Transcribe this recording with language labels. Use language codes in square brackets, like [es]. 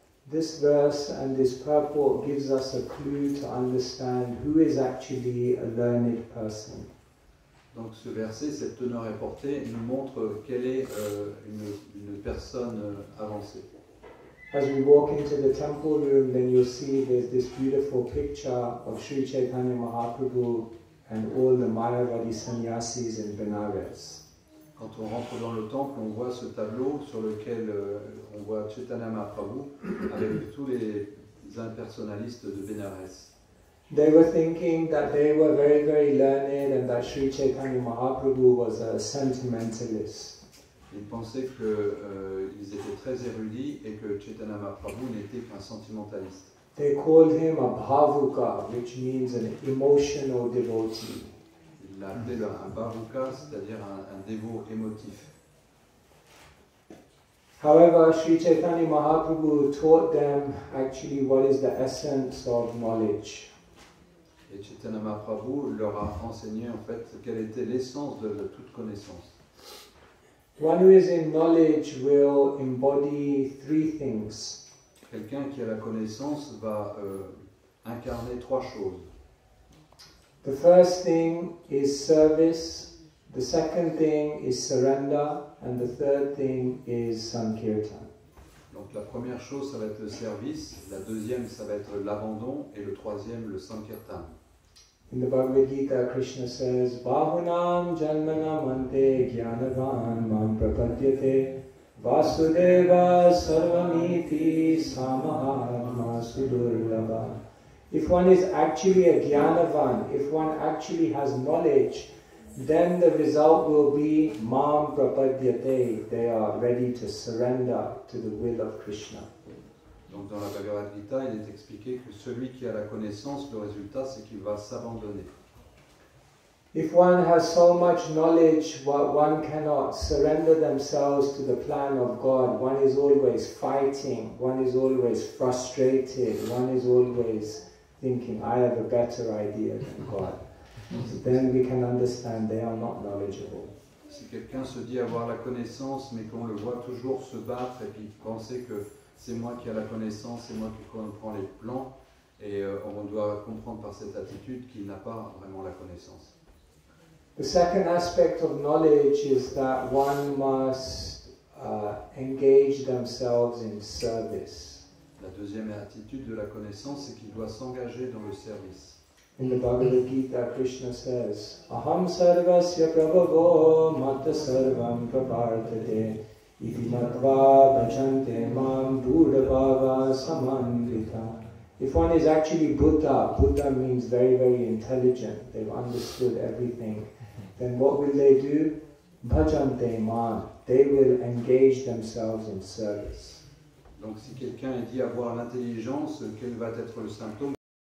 [en] This verse and this purport gives us a clue to understand who is actually a learned person. [fr] Donc ce verset, cette teneur est portée, nous montre quelle est une personne avancée. [en] As we walk into the temple room, then you'll see there's this beautiful picture of Sri Chaitanya Mahaprabhu and all the Mayavadi sannyasis in Benares. [fr] Quand on rentre dans le temple, on voit ce tableau sur lequel on voit Chaitanya Mahaprabhu avec tous les impersonnalistes de Bénarès. [en] They were thinking that they were very, very learned and that Sri Chaitanya Mahaprabhu was a sentimentalist. [fr] Ils pensaient qu'ils étaient très érudits et que Chaitanya Mahaprabhu n'était qu'un sentimentaliste. [en] They called him a bhavuka, which means an emotional devotee. [fr] Ils l'appelaient un bhavuka, c'est-à-dire un dévot émotif. [en] However, Sri Chaitanya Mahaprabhu taught them actually what is the essence of knowledge. [fr] Et Chaitanya Mahaprabhu leur a enseigné en fait quelle était l'essence de toute connaissance. [en] One who is in knowledge will embody three things. [fr] Quelqu'un qui a la connaissance va incarner trois choses. [en] The first thing is service, the second thing is surrender, and the third thing is sankirtan. [fr] Donc la première chose, ça va être le service, la deuxième, ça va être l'abandon, et le troisième, le sankirtan. [en] In the Bhagavad Gita, Krishna says, [sa] Bahunam janmanam ante jnanavan mam prapadyate vasudeva sarvamiti samahatma sudurlabha. [en] If one is actually a jnanavan, if one actually has knowledge, then the result will be [sa] mam prapadyate. [en] They are ready to surrender to the will of Krishna. [fr] Donc dans la Bhagavad Gita, il est expliqué que celui qui a la connaissance, le résultat, c'est qu'il va s'abandonner. [en] If one has so much knowledge, one cannot surrender themselves to the plan of God. One is always fighting, one is always frustrated, one is always thinking, I have a better idea than God. Then we can understand they are not knowledgeable. [fr] Si quelqu'un se dit avoir la connaissance, mais qu'on le voit toujours se battre et puis penser que c'est moi qui ai la connaissance, c'est moi qui comprends les plans, et on doit comprendre par cette attitude qu'il n'a pas vraiment la connaissance. [en] The second aspect of knowledge is that one must engage themselves in service. [fr] La deuxième attitude de la connaissance, c'est qu'il doit s'engager dans le service. [en] In the Bhagavad Gita, Krishna says, [sa] Aham sarvasya prabhavo matta sarvam prapartate iti matva bhajante mam buddha samandita. [en] If one is actually Buddha, Buddha means very, very intelligent, they've understood everything, then what will they do? [sa] Bhajante mam, [en] they will engage themselves in service. [fr] Donc si quelqu'un est dit avoir l'intelligence, quel va être le symptôme?